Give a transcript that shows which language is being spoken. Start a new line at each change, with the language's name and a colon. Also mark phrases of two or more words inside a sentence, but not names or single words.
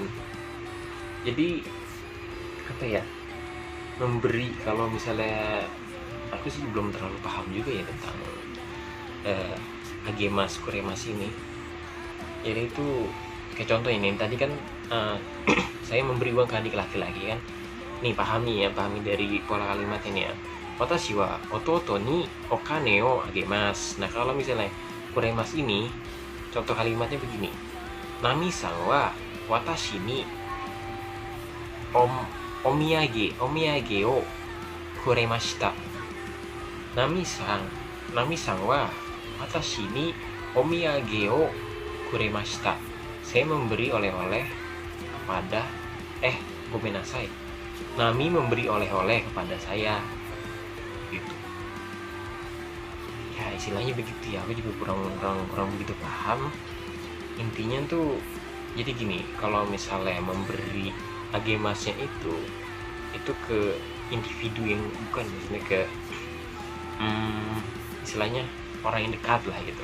Indonesian: Jadi apa ya, memberi, kalau misalnya aku sih belum terlalu paham juga ya tentang
Japanese: あげますくれます
Indonesian: ini. Jadi itu kayak contoh ini tadi kan, saya memberi uang ke adik laki-laki kan. Nih pahami dari pola kalimat ini ya.
Japanese: 私は弟にお金をあげます.
Indonesian: Nah, kalau misalnya kuremas ini, contoh kalimatnya begini.
Japanese: ナミさんは私にお土産をくれました. ナミさんは私にお土産をくれました.
Indonesian: Saya memberi oleh-oleh kepada gomenasai. Nami memberi oleh-oleh kepada saya. Gitu. Ya istilahnya begitu ya, aku juga kurang begitu paham. Intinya tuh jadi gini, kalau misalnya memberi agemasnya itu ke individu yang bukan, maksudnya ke istilahnya orang yang dekat lah gitu.